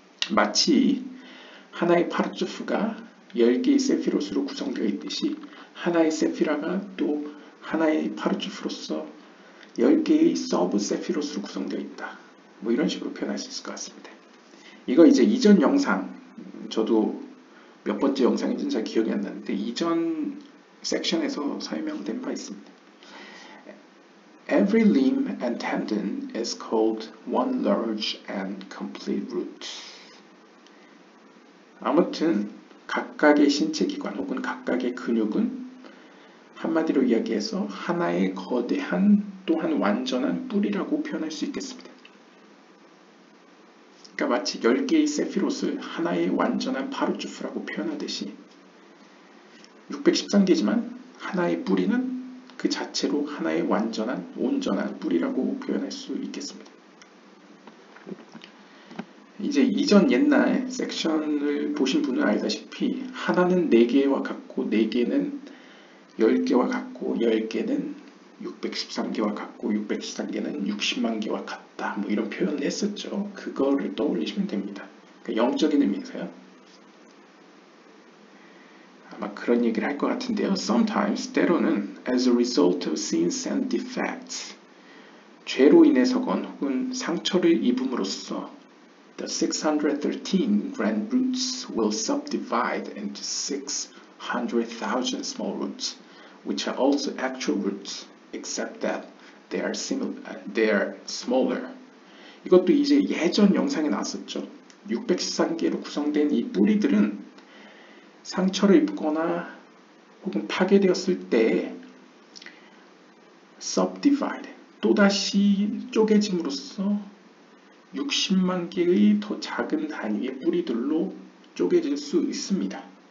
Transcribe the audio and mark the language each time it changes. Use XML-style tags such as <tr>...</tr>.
<ko>마치 하나의 파르츠프가 10개의 세피롯으로 구성되어 있듯이 하나의 세피라가 또 하나의 파르츠프로서 10개의 서브 세피롯으로 구성되어 있다. 뭐 이런 식으로 표현할 수 있을 것 같습니다. 이거 이제 이전 영상, 저도 몇 번째 영상인지는 잘 기억이 안 나는데 이전 섹션에서 설명된 바 있습니다.</ko> <en>Every limb and tendon is called one large and complete root.</en> <ko>아무튼 각각의 신체 기관 혹은 각각의 근육은 한마디로 이야기해서 하나의 거대한 또한 완전한 뿔이라고 표현할 수 있겠습니다. 그러니까 마치 10개의 세피롯을 하나의 완전한 파르주프라고 표현하듯이 613개지만 하나의 뿌리는 그 자체로 하나의 완전한 온전한 뿌리라고 표현할 수 있겠습니다. 이제 이전 옛날 섹션을 보신 분은 알다시피 하나는 4개와 같고 4개는 10개와 같고 10개는 613개와 같고 613개는 60만 개와 같다 뭐 이런 표현을 했었죠. 그거를 떠올리시면 됩니다. 그러니까 영적인 의미에서요. 아마 그런 얘기를 할 것 같은데요.</ko> <en>Sometimes</en> <ko>때로는</ko> <en>as a result of sins and defects</en> <ko>죄로 인해서건 혹은 상처를 입음으로써</ko> <en>the 613 grand roots will subdivide into 600,000 small roots which are also actual roots except that they are smaller.</en> <ko>이것도 이제 예전 영상에 나왔었죠. 613개로 구성된 이 뿌리들은 상처를 입거나 혹은 파괴되었을 때 subdivide, 또다시 쪼개짐으로써 60만 개의 더 작은 단위의 뿌리들로 쪼개질 수 있습니다.</ko>